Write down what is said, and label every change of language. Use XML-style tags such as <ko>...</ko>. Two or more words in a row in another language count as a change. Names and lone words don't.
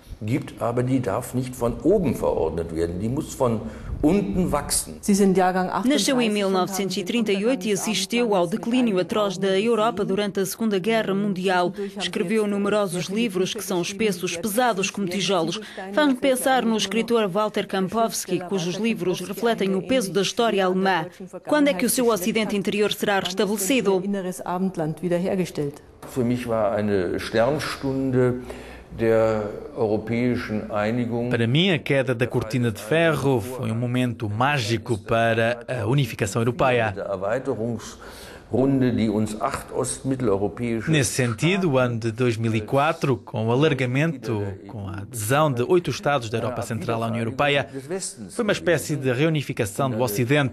<pt>Nasceu em 1938 e assistiu ao declínio atroz da Europa durante a Segunda Guerra Mundial. Escreveu numerosos livros que são espessos, pesados como tijolos. Faz-me pensar no escritor Walter Kampowski, cujos livros refletem o peso da história alemã. Quando é que o seu Ocidente interior será restabelecido?</pt> <de>Für mich war eine Sternstunde der europäischen Einigung.</de> <pt>Para mim, a queda da cortina de ferro foi um momento mágico para a unificação europeia. Nesse sentido, o ano de 2004, com o alargamento, com a adesão de 8 Estados da Europa Central à União Europeia, foi uma espécie de reunificação do Ocidente.</pt>